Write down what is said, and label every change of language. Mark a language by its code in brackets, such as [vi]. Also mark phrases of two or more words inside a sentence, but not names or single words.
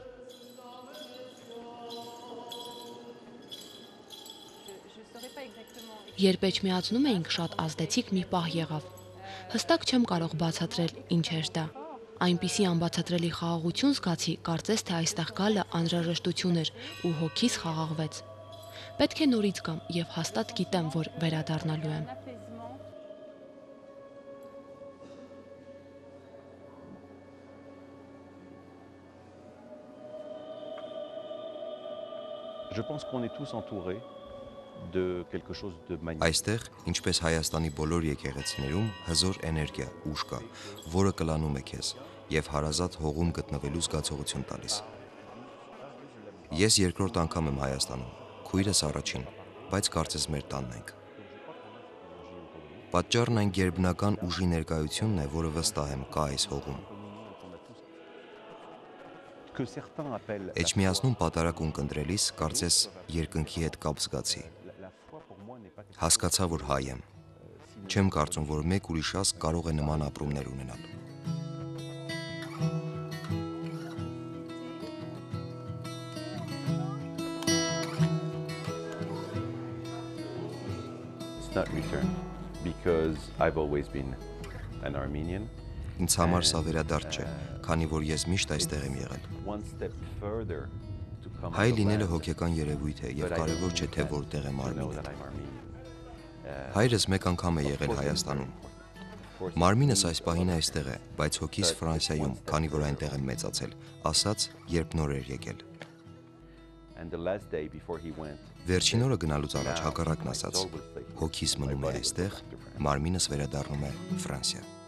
[hy] Երբ Էջմիածնում էինք, շատ ազդեցիկ մի պահ եղավ։ Հստակ չեմ կարող բացատրել ինչ էր դա։ Այնպիսի անբացատրելի խաղաղություն զգացի, կարծես թե այստեղ գալը անհրաժեշտություն էր ու հոգիս խաղաղվեց։ Պետք է նորից գամ եւ հաստատ գիտեմ, որ վերադառնալու եմ։ [fr] Je pense qu'on est tous entourés de quelque chose de magnifique. [hy] Այստեղ, ինչպես Հայաստանի բոլոր եկեղեցիներում, հզոր էներգիա, ուժ կա, որը կլանում է քեզ եւ հարազատ հողում գտնվելու զգացողություն տալիս։ Ես երկրորդ անգամ եմ Հայաստանում, քույրս առաջին, բայց կարծես մեր տանն ենք։ Պատճառն այն գերբնական ուժի ներկայությունն է, որը վստահ եմ կա այս հողում։ Էջմիածնում պատարակ ունկնդրելիս կարծես երկնքի հետ կապ զգացի։ Հասկացա, որ հայ եմ։ Չեմ կարծում, որ մեկ ուրիշ ազգ կարող է նման ապրումներ ունենալ։ [en] It's not returned because I've always been an Armenian. [hy] Ինձ համար սա վերադարձ չէ, քանի որ ես միշտ այստեղ եմ եղել։ Հայ լինելը հոգեկան երևույթ է եւ կարեւոր չէ թե որտեղ եմ արմենիա։ Հայրս մեկ անգամ է եղել Հայաստանում։ Մարմինս այս պահին այստեղ է, բայց հոգիս Ֆրանսիայում, քանի որ այնտեղ եմ մեծացել, ասաց, երբ նոր էր եկել։ Վերջին օրը գնալուց առաջ հակառակն ասաց, հոգիս մնում է այստեղ, մարմինս վերադառնում է Ֆրանսիա։